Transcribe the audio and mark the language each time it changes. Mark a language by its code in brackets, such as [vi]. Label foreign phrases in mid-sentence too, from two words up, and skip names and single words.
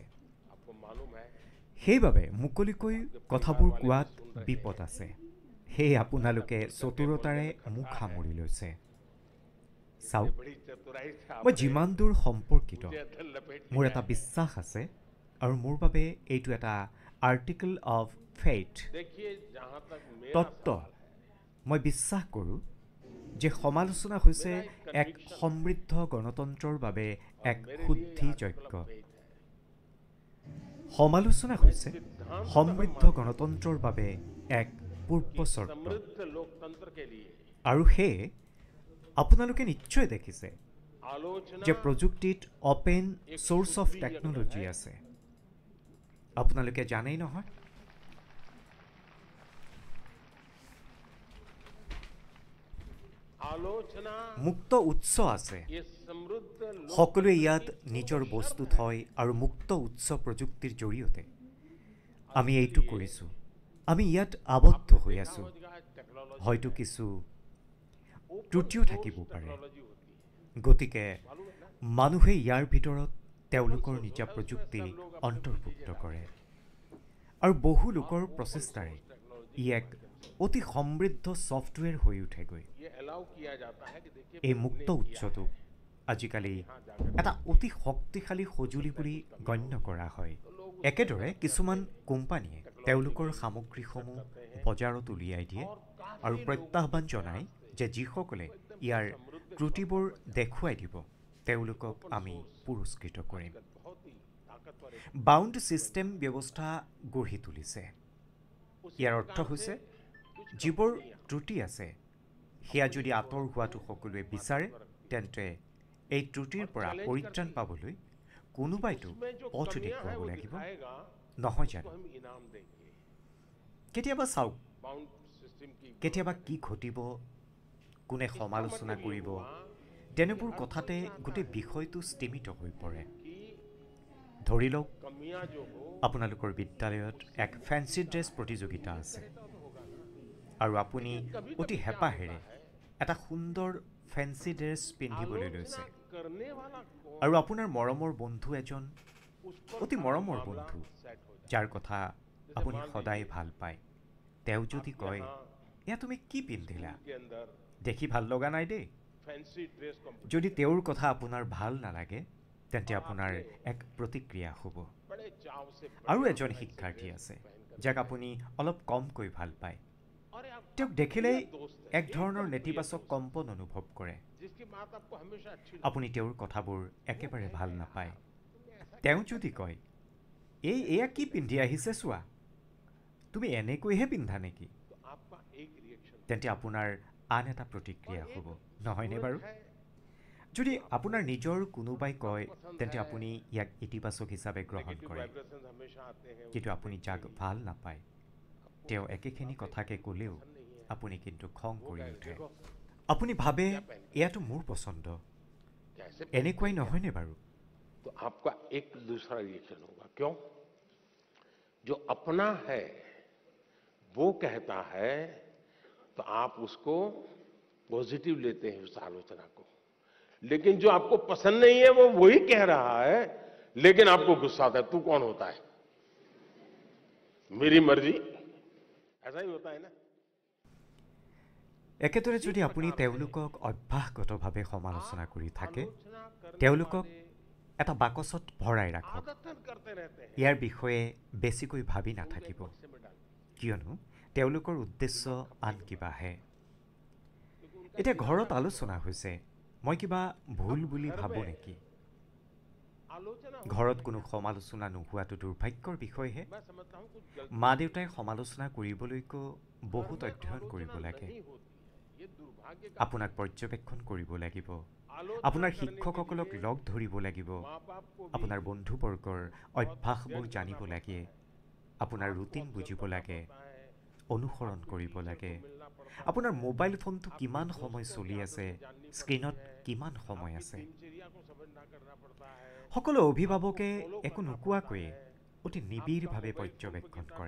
[as] সেইবাবে মুকলিকৈ কথাবোৰ কোৱাত বিপদ আছে। সেয়ে আপোনালোকে চতুৰতাৰে মুখ সামৰি লৈছে। চাওক, মই যিমান দূৰ সম্পৰ্কিত, মোৰ এটা বিশ্বাস আছে আৰু মোৰ বাবে এইটো এটা [en] article of faith [hi] देखिए जहां तक मेरा [as] তত্ত্ব মই বিশ্বাস কৰোঁ যে সমালোচনা হৈছে এক সমৃদ্ধ গণতন্ত্ৰৰ বাবে এক শুদ্ধি যজ্ঞ। সমালোচনা হৈছে সমৃদ্ধ গণতন্ত্ৰৰ বাবে এক পূৰ্ব চৰ্ত। [hi] समृद्ध लोकतंत्र के लिए [as] আৰু সেয়ে আপোনালোকে নিশ্চয় দেখিছে [hi] आलोचना [as] যে প্ৰযুক্তিত [en] open source of technology [as] আছে। আপোনালোকে জানেই নহয়? [hi] आलोचना [as] মুক্ত উৎস আছে। [hi] ये समृद्ध [as] সকলোৱে ইয়াত নিজৰ বস্তু থয় আৰু মুক্ত উৎস প্ৰযুক্তিৰ জৰিয়তে আমি এইটো কৰিছোঁ। আমি ইয়াত আবদ্ধ হৈ আছোঁ। হয়তো কিছু ত্ৰুটিও থাকিব পাৰে। গতিকে মানুহে ইয়াৰ ভিতৰত তেওঁলোকৰ নিজা প্ৰযুক্তি অন্তৰ্ভুক্ত কৰে আৰু বহু লোকৰ প্ৰচেষ্টাৰে ই এক অতি সমৃদ্ধ ছফ্টৱেৰ হৈ উঠেগৈ। [hi] ये अलाउ किया जाता है कि देखिए [as] এই মুক্ত উৎসটো আজিকালি এটা অতি শক্তিশালী সঁজুলি বুলি গণ্য কৰা হয়। একেদৰে কিছুমান কোম্পানীয়ে তেওঁলোকৰ সামগ্ৰীসমূহ বজাৰত উলিয়াই দিয়ে আৰু প্ৰত্যাহ্বান জনায় যে যিসকলে ইয়াৰ ত্ৰুটিবোৰ দেখুৱাই দিব তেওঁলোকক আমি পুৰস্কৃত কৰিম। [hi] बहुत ही ताकतवर [en] bound system [as] ব্যৱস্থা গঢ়ি তুলিছে। ইয়াৰ অৰ্থ হৈছে যিবোৰ ত্ৰুটি আছে সেয়া যদি আঁতৰ হোৱাটো সকলোৱে বিচাৰে তেন্তে এই ত্ৰুটিৰ পৰা পৰিত্ৰাণ পাবলৈ কোনোবাইতো পথ দেখুৱাব লাগিব, [hi] आएगा [as] নহয় জানো? [hi] हम इनाम देंगे। [as] কেতিয়াবা চাওক, [en] bound system [hi] की [as] কেতিয়াবা কি ঘটিব, কোনে সমালোচনা কৰিব, তেনেবোৰ কথাতে গোটেই বিষয়টো স্থিমিত হৈ পৰে। [hi] कि [as] ধৰি লওক [hi] कमियां जो हो [as] আপোনালোকৰ বিদ্যালয়ত এক [en] fancy dress [as] প্ৰতিযোগিতা আছে আৰু আপুনি অতি হেঁপাহেৰে এটা সুন্দৰ [en] fancy dress [as] পিন্ধিবলৈ লৈছে [hi] करने वाला कौन [as] আৰু আপোনাৰ মৰমৰ বন্ধু এজন [hi] उस पर [as] অতি মৰমৰ বন্ধু [hi] सेट हो जाए। [as] যাৰ কথা আপুনি সদায় ভাল পায়, তেওঁ যদি কয় এয়া তুমি কি পিন্ধিলা, [hi] के अंदर [as] দেখি ভাল লগা নাই দেই। [en] fancy dress competition [as] যদি তেওঁৰ কথা আপোনাৰ ভাল নালাগে তেন্তে আপোনাৰ এক প্ৰতিক্ৰিয়া হ'ব। [hi] बड़े चाव से [as] আৰু এজন শিক্ষাৰ্থী আছে যাক আপুনি অলপ কমকৈ ভাল পায়। [hi] और आप [as] তেওঁক দেখিলেই [hi] दोस्त है [as] এক ধৰণৰ নেতিবাচক কম্পন অনুভৱ কৰে। [hi] जिसकी बात आपको हमेशा अच्छी [as] আপুনি তেওঁৰ কথাবোৰ একেবাৰে ভাল নাপায়। তেওঁ যদি কয় এয়া কি পিন্ধি আহিছে চোৱা, তুমি এনেকৈহে পিন্ধা নেকি, [hi] तो आपका एक रिएक्शन [as] তেন্তে আপোনাৰ আন এটা প্ৰতিক্ৰিয়া হ'ব, নহয়নে বাৰু? যদি আপোনাৰ নিজৰ কোনোবাই কয় তেন্তে আপুনি ইয়াক ইতিবাচক হিচাপে গ্ৰহণ কৰে। [hi] वाइब्रेशंस हमेशा आते हैं [as] কিন্তু আপুনি যাক ভাল নাপায় তেওঁ একেখিনি কথাকে ক'লেও আপুনি কিন্তু খং কৰি উঠে। আপুনি ভাবে এয়াতো মোৰ পচন্দ, [hi] कैसे [as] এনেকুৱাই নহয়নে বাৰু? [hi] तो आपका एक दूसरा रिएक्शन होगा। क्यों? जो अपना है वो कहता है तो आप उसको पॉजिटिव लेते हैं उस आलोचना को, लेकिन जो आपको पसंद नहीं है वो वही कह रहा है लेकिन आपको गुस्सा आता है। तू कौन होता है, मेरी मर्जी। ऐसा ही होता है ना। [as] একেদৰে যদি আপুনি তেওঁলোকক অভ্যাসগতভাৱে সমালোচনা কৰি থাকে [hi] आलोचना करने [as] তেওঁলোকক [hi] वाले [as] এটা বাকচত ভৰাই ৰাখক। [hi] आदतन करते रहते हैं। [as] ইয়াৰ বিষয়ে বেছিকৈ ভাবি নাথাকিব, [hi] बक्से में डाल देते [as] কিয়নো তেওঁলোকৰ উদ্দেশ্য আন কিবাহে। এতিয়া ঘৰত আলোচনা হৈছে, মই কিবা ভুল বুলি ভাবোঁ নেকি? [hi] हैं। आलोचना [as] ঘৰত কোনো সমালোচনা নোহোৱাটো দুৰ্ভাগ্যৰ বিষয়হে। [hi] मैं समझता हूँ कुछ गलती [as] মা দেউতাই সমালোচনা কৰিবলৈকো বহুত অধ্যয়ন কৰিব লাগে। [hi] नहीं होती है। ये दुर्भाग्य का [as] আপোনাক পৰ্যবেক্ষণ কৰিব লাগিব, [hi] आलोचना [as] আপোনাৰ [hi] करने के [as] শিক্ষকসকলক [hi] लिए [as] লগ ধৰিব লাগিব, [hi] माँ बाप को भी [as] আপোনাৰ বন্ধুবৰ্গৰ অভ্যাসবোৰ জানিব লাগে, আপোনাৰ ৰুটিন বুজিব লাগে, [hi] होता है, [as] অনুসৰণ কৰিব লাগে। [hi] मिलना पड़ता [as] আপোনাৰ মোবাইল ফোনটো কিমান সময় চলি আছে, স্ক্ৰীণত কিমান সময় আছে। [hi] दिनचर्या को समझना करना पड़ता है। [as] সকলো অভিভাৱকে একো নোকোৱাকৈয়ে অতি নিবিড়ভাৱে পৰ্যবেক্ষণ কৰে।